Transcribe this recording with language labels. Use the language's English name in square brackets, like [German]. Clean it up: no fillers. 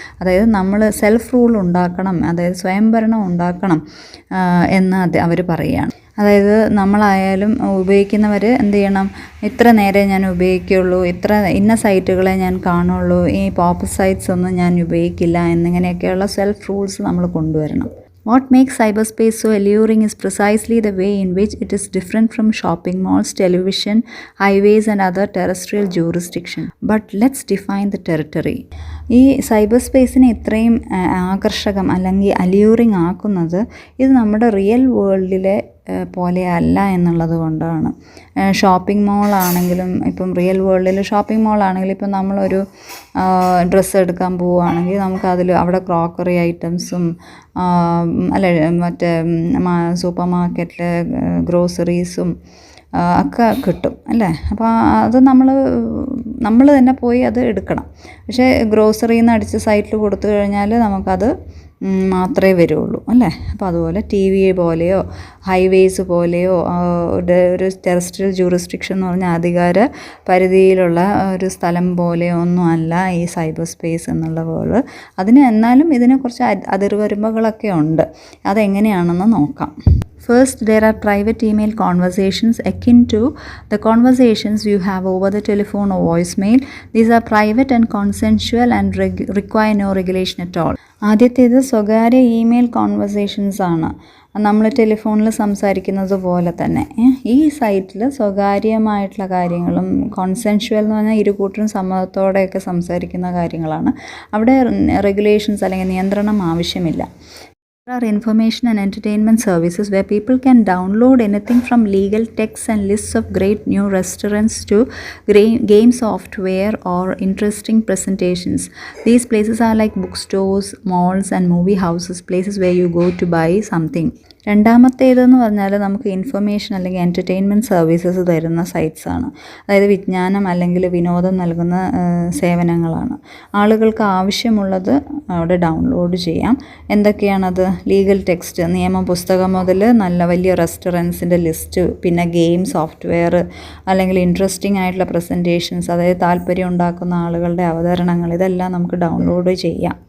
[Malayalam] അതായത് നമ്മൾ self rule ഉണ്ടാക്കണം, അതായത് സ്വയംഭരണം ഉണ്ടാക്കണം എന്ന് അവർ പറയുകയാണ്. അതായത് നമ്മളായാലും ഉപയോഗിക്കുന്നവർ എന്ത് ചെയ്യണം, ഇത്ര നേരെ ഞാൻ ഉപയോഗിക്കുകയുള്ളൂ, ഇന്ന സൈറ്റുകളെ ഞാൻ കാണുള്ളൂ, ഈ പോപ്പ് സൈറ്റ്സ് ഒന്നും ഞാൻ ഉപയോഗിക്കില്ല എന്നിങ്ങനെയൊക്കെയുള്ള സെൽഫ് റൂൾസ് നമ്മൾ കൊണ്ടുവരണം. [English] What makes cyberspace so alluring is precisely the way in which it is different from shopping malls, television, highways and other terrestrial jurisdiction. But let's define the territory. [Malayalam] ഈ cyber സ്പേസിനെ ഇത്രയും ആകർഷകം അല്ലെങ്കിൽ അല്യൂറിങ് ആക്കുന്നത് ഇത് നമ്മുടെ real വേൾഡിലെ പോലെയല്ല എന്നുള്ളത് കൊണ്ടാണ്. ഷോപ്പിംഗ് മോളാണെങ്കിലും ഇപ്പം റിയൽ വേൾഡിൽ ഷോപ്പിംഗ് മോളാണെങ്കിലും ഇപ്പം നമ്മളൊരു ഡ്രസ്സ് എടുക്കാൻ പോവുകയാണെങ്കിൽ നമുക്കതിൽ അവിടെ ക്രോക്കറി ഐറ്റംസും അല്ല മറ്റേ സൂപ്പർ മാർക്കറ്റിൽ ഗ്രോസറീസും ഒക്കെ കിട്ടും അല്ലേ. അപ്പോൾ അത് നമ്മൾ തന്നെ പോയി അത് എടുക്കണം. പക്ഷേ ഗ്രോസറിയിൽ നിന്ന് അടിച്ച് സൈറ്റിൽ കൊടുത്തു കഴിഞ്ഞാൽ നമുക്കത് മാത്രമേ വരുള്ളൂ അല്ലേ. അപ്പോൾ അതുപോലെ ടി വി പോലെയോ ഹൈവേസ് പോലെയോ ഒരു ടെറസ്ട്രിയൽ ജൂറിസ്ഡിക്ഷൻ എന്ന് പറഞ്ഞാൽ അധികാര പരിധിയിലുള്ള ഒരു സ്ഥലം പോലെയോ ഒന്നും അല്ല ഈ സൈബർ സ്പേസ് എന്നുള്ള വേൾഡ്. എന്നാലും ഇതിനെ കുറച്ച് അതിർവരുമ്പകളൊക്കെ ഉണ്ട്. അതെങ്ങനെയാണെന്ന് നോക്കാം. [English] First, there are private email conversations akin to the conversations you have over the telephone or voicemail. These are private and consensual and require no regulation at all. [Malayalam] ആദ്യത്തേത് സ്വകാര്യ email conversations ആണ്. നമ്മൾ ടെലിഫോണിൽ സംസാരിക്കുന്നത് പോലെ തന്നെ ഈ സൈറ്റിൽ സ്വകാര്യമായിട്ടുള്ള കാര്യങ്ങളും കോൺസെൻഷ്വൽ എന്ന് പറഞ്ഞാൽ ഇരുകൂട്ടരും സമ്മതത്തോടെയൊക്കെ സംസാരിക്കുന്ന കാര്യങ്ങളാണ്. അവിടെ റെഗുലേഷൻസ് അല്ലെങ്കിൽ നിയന്ത്രണം ആവശ്യമില്ല. [English] There are information and entertainment services where people can download anything from legal texts and lists of great new restaurants to game software or interesting presentations. These places are like bookstores, malls and movie houses, places where you go to buy something. [Malayalam] രണ്ടാമത്തേതെന്ന് പറഞ്ഞാൽ നമുക്ക് information അല്ലെങ്കിൽ entertainment services തരുന്ന സൈറ്റ്സാണ്. അതായത് വിജ്ഞാനം അല്ലെങ്കിൽ വിനോദം നൽകുന്ന സേവനങ്ങളാണ്. ആളുകൾക്ക് ആവശ്യമുള്ളത് അവിടെ ഡൗൺലോഡ് ചെയ്യാം. എന്തൊക്കെയാണത്? ലീഗൽ ടെക്സ്റ്റ്, നിയമപുസ്തകം മുതൽ നല്ല വലിയ റെസ്റ്റോറൻറ്റ്സിൻ്റെ ലിസ്റ്റ്, പിന്നെ ഗെയിം സോഫ്റ്റ്വെയർ അല്ലെങ്കിൽ ഇൻട്രസ്റ്റിംഗ് ആയിട്ടുള്ള പ്രസൻറ്റേഷൻസ്, അതായത് താല്പര്യം ഉണ്ടാക്കുന്ന ആളുകളുടെ അവതരണങ്ങൾ, ഇതെല്ലാം നമുക്ക് ഡൗൺലോഡ് ചെയ്യാം.